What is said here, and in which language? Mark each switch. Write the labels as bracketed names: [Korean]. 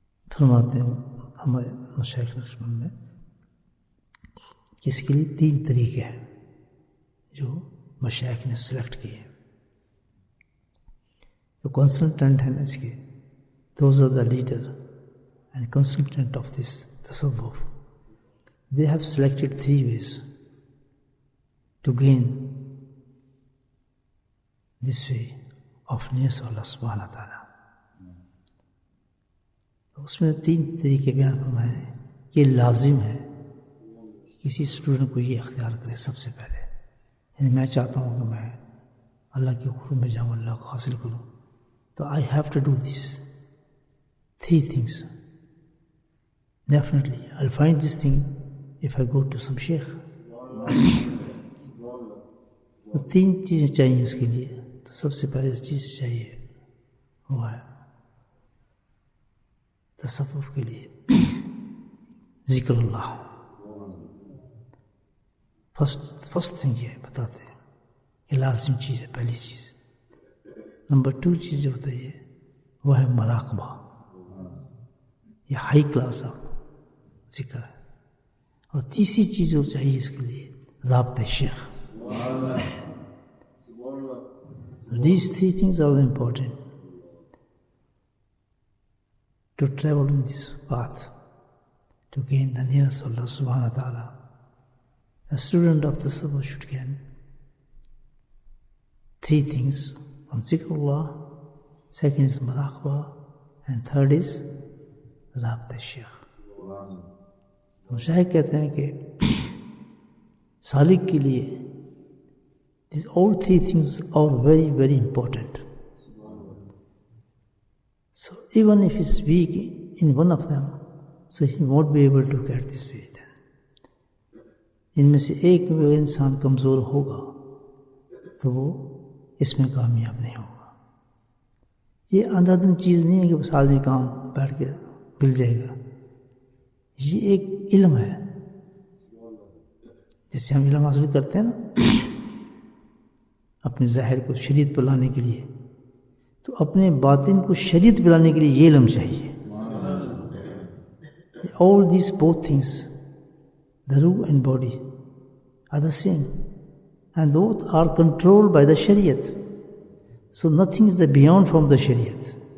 [Urdu] فرماتے ہیں ہمارے مشائخ نقشبند میں کہ اس کے لیے 3 طریقے ہیں جو مشائخ نے سلیکٹ کیے. جو کنسلٹنٹ ہیں اس کے، [English] Those are the leader and consultant of this تصوف. They have selected 3 ways to gain this way of nearness of Allah subhanahu wa ta'ala. [Urdu] اس میں 3 طریقے بیان فرمائے ہیں. یہ لازم ہے کسی اسٹوڈنٹ کو یہ اختیار کرے سب سے پہلے. یعنی میں چاہتا ہوں کہ میں اللہ کے قرب میں جاؤں، اللہ کو حاصل کروں، تو [English] I have to do these 3 things. Definitely I'll find this thing if I go to some sheikh. [Urdu] تو 3 چیزیں چاہیے اس کے لیے. تو سب سے پہلے چیز چاہیے وہ ہے تصوف کے لیے ذکر اللہ. [English] first thing [Urdu] یہ بتاتے ہیں یہ لازم چیز ہے، پہلی چیز. نمبر 2 چیز جو ہوتا ہے وہ ہے مراقبہ. یہ [English] high class of [Urdu] ذکر ہے. اور تیسری چیز جو چاہیے اس کے لیے رابطہ شیخ. [English] These 3 things are important to travel in this path to gain the nearness of Allah subhanahu wa ta'ala. A student of the Sabbath should gain 3 things. One, zikrullah, second is maraqbah, and third is rabta sheikh. [Urdu] تو شاہ کہتے ہیں کہ سالک کے لیے [English] these all 3 things are very very important. So even if he's weak in one of them, so he won't be able to get this way then. [Urdu] ان میں سے ایک میں اگر انسان کمزور ہوگا تو وہ اس میں کامیاب نہیں ہوگا. یہ اندھادھند چیز نہیں ہے کہ بس آدمی کام بیٹھ کے مل جائے گا. یہ ایک علم ہے. جیسے ہم علم حاصل کرتے ہیں نا اپنے ظاہر کو شریعت پر لانے کے لیے، تو اپنے باطن کو شریعت پہ لانے کے لیے یہ علم چاہیے. [English] All these both things, the ruh and body, are the same, and both are controlled by the Shariat. So nothing is beyond from the Shariat.